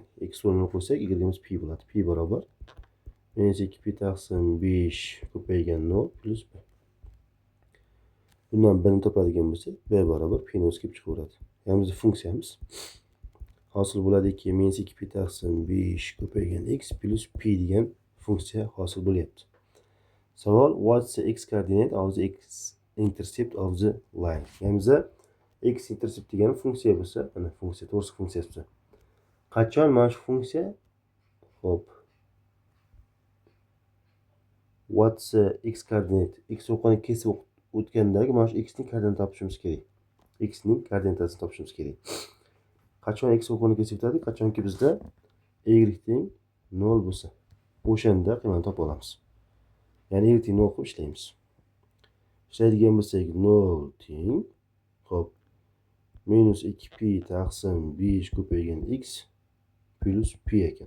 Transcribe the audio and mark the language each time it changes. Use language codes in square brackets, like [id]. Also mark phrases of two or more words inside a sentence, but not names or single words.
[uz] X o'rnini qo'ysak, y'imiz pi bo'ladi. Pi barobar minus 2 pi taqsim 5 ko'paygan 0 plus b. Bundan b'ni topadigan bo'lsak, b barobar p ni o'zi kelib chiqaveradi. Ya'ni bizning funksiyamiz hosil bo'ladiki, minus 2 pi taqsim 5 ko'paygan x plus p degan funksiya hosil bo'lyapti. Savol: [en] what's the x coordinate of the x intercept of the line? [uz] Ya'ni biza [en] x intercept [uz] degan funksiya bo'lsa, mana funksiya, to'g'risi funksiya bo'lsa. Qachon mana shu funksiya? Xo'p. [en] What's the x coordinate? [uz] X o'qini kesib o'tgandagi mana shu x ning koordinatini topishimiz kerak. X ning koordinatasini topishimiz kerak. Qachon x o'qini kesib o'tadi? Qachonki bizda y teng 0 bo'lsa, o'shanda qiymani topib olamiz. Ya'ni y teng 0 qilib ishlaymiz. Ishlaydigan bo'lsak 0 teng, xo'p, minus 2 pi taqsim 5 ko'paygan x plus pi ekan.